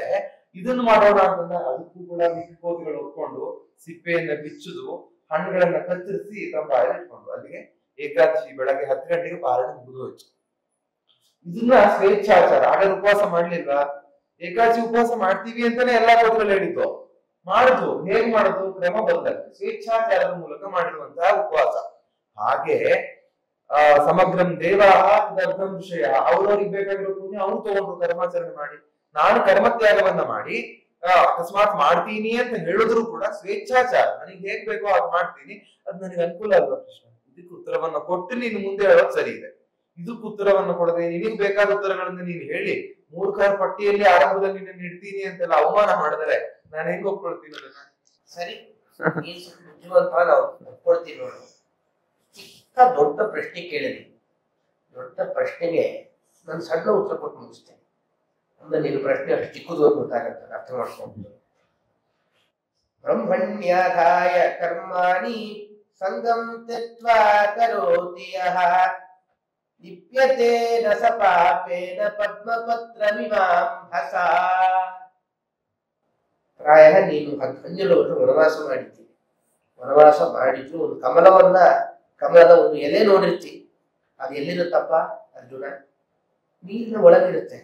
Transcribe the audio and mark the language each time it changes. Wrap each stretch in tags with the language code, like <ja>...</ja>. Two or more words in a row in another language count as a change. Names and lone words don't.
<kn>ಇದನ್ನು ಮಾಡೋಣ ಅಂತಂದ್ರೆ ಅದಕ್ಕೂ ಕೂಡ ಮಿಕ್ಕ ಕೋತಿಗಳು ಒಪ್ಕೊಂಡು ಸಿಪ್ಪೆಯನ್ನ ಬಿಚ್ಚುದು, ಹಣ್ಣುಗಳನ್ನ ಕತ್ತರಿಸಿ ತಮ್ಮ ಬಾಯಲ್ಲಿ ಇಟ್ಕೊಂಡು, ಅಲ್ಲಿಗೆ ಏಕಾದಶಿ ಬೆಳಗ್ಗೆ 10 ಗಂಟೆಗೆ ಪಾರಣೆ ಮುಗಿದು ಹೋಯ್ತು. ಇದನ್ನ ಸ್ವೇಚ್ಛಾಚಾರ. ಹಾಗಾದ್ರೆ ಉಪವಾಸ ಮಾಡ್ಲಿಲ್ವಾ? ಏಕಾದಶಿ ಉಪವಾಸ ಮಾಡ್ತೀವಿ ಅಂತಾನೆ ಎಲ್ಲಾ ಕೋತಿಗಳು ಹೇಳಿದ್ದು. ಮಾಡುದು ಹೇಗ್ ಮಾಡುದು? ಕ್ರಮ ಬದಲಾಗುತ್ತೆ, ಸ್ವೇಚ್ಛಾಚಾರದ ಮೂಲಕ ಮಾಡಿರುವಂತಹ ಉಪವಾಸ. ಹಾಗೆ</kn> <sa>ಸಮಗ್ರಂ ದೇವಾಹ ತದರ್ಥಂ</sa> <kn>ವಿಷಯ, ಅವ್ರವ್ರಿಗೆ ಬೇಕಾಗಿರೋ ಪುಣ್ಯ ಅವ್ರು ತಗೊಂಡ್ರು ಕರ್ಮಾಚರಣೆ ಮಾಡಿ. ನಾನು ಕರ್ಮತ್ಯಾಗವನ್ನ ಮಾಡಿ ಅಕಸ್ಮಾತ್ ಮಾಡ್ತೀನಿ ಅಂತ ಹೇಳಿದ್ರು ಕೂಡ ಸ್ವೇಚ್ಛಾಚಾರ, ನನಗೆ ಹೇಗ್ ಬೇಕೋ ಹಾಗೆ ಮಾಡ್ತೀನಿ, ಅದು ನನಗೆ ಅನುಕೂಲ ಅಲ್ವಾ ಕೃಷ್ಣ? ಇದಕ್ಕೆ ಉತ್ತರವನ್ನ ಕೊಟ್ಟು ನೀನು ಮುಂದೆ ಹೇಳೋದು ಸರಿ ಇದೆ. ಇದಕ್ಕೆ ಉತ್ತರವನ್ನ ಕೊಡದೆ ನಿನಗೆ ಬೇಕಾದ ಉತ್ತರಗಳನ್ನ ನೀನು ಹೇಳಿ ಮೂರ್ಖರ ಪಟ್ಟಿಯಲ್ಲಿ ಆರಂಭದಲ್ಲಿ ನಿನ್ನ ಇಡ್ತೀನಿ ಅಂತೆಲ್ಲ ಅವಮಾನ ಮಾಡಿದರೆ ನಾನು ಹೆಂಗ್ ಒಪ್ಕೊಳ್ತೀನಿ ಅದನ್ನ? ಸರಿ, ಬುದ್ಧಿವಂತ ನಾವು ಒಪ್ಕೊಳ್ತೀವಿ ನೋಡು. ಚಿಕ್ಕ ದೊಡ್ಡ ಪ್ರಶ್ನೆ ಕೇಳಿದ್ವಿ, ದೊಡ್ಡ ಪ್ರಶ್ನೆಗೆ ನಾನು ಸಣ್ಣ ಉತ್ತರ ಕೊಟ್ಟು ಮುಗಿಸ್ತೇನೆ. ಅಂದ್ರೆ ನೀನು ಪ್ರಶ್ನೆ ಅಷ್ಟು ಚಿಕ್ಕದು ಅಂತ ಗೊತ್ತಾಗತ್ತೆ, ಅರ್ಥ ಮಾಡ್ಕೊಂಡು.</kn> <sa>ಬ್ರಹ್ಮಣ್ಯಾಧಾಯ ಕರ್ಮಾಣಿ ಸಂಗಂ ತ್ಯಕ್ತ್ವಾ ಕರೋತಿ ಯಃ ಲಿಪ್ಯತೆ ನ ಸ ಪಾಪೇನ ಪದ್ಮಪತ್ರಮಿವಾಂಭಸಾ.</sa> <kn>ಪ್ರಾಯ ನೀನು 12 ವರ್ಷ ವನವಾಸ ಮಾಡಿದ್ದಿ. ವನವಾಸ ಮಾಡಿದ್ದು ಒಂದು ಕಮಲದ ಒಂದು ಎಲೆ ನೋಡಿರ್ತಿ. ಅದು ಎಲ್ಲಿರುತ್ತಪ್ಪ ಅರ್ಜುನ? ನೀರಿನ ಒಳಗಿರುತ್ತೆ.</kn>